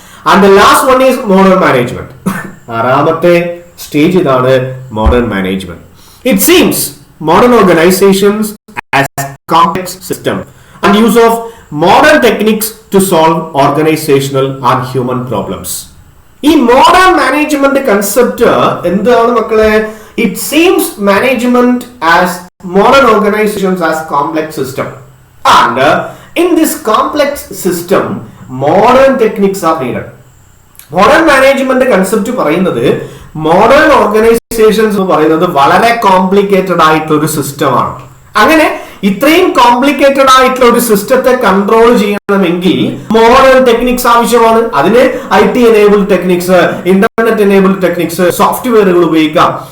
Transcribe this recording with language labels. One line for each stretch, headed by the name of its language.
English: And the last one is modern management.
Malayalam: ആറാമത്തെ stage ഇതാണ് modern management.
English: It seems modern organisations as complex system and use of modern techniques to solve organisational and human problems.
Malayalam: ഈ modern management concept എന്താണ് മക്കളെ?
English: It seems management as modern organizations as complex system, and in this complex system modern techniques are needed.
Malayalam: Modern management concept പറയുന്നത് modern organizations എന്ന് പറയുന്നത് വളരെ complicated ആയിട്ടുള്ള ഒരു സിസ്റ്റമാണ്. അങ്ങനെ ഇത്രയും കോംപ്ലിക്കേറ്റഡ് ആയിട്ടുള്ള ഒരു സിസ്റ്റത്തെ കൺട്രോൾ ചെയ്യണമെങ്കിൽ മോഡേൺ ടെക്നിക്സ് ആവശ്യമാണ്. അതിന് IT enabled techniques, internet enabled techniques, സോഫ്റ്റ്വെയറുകൾ ഉപയോഗിക്കാം.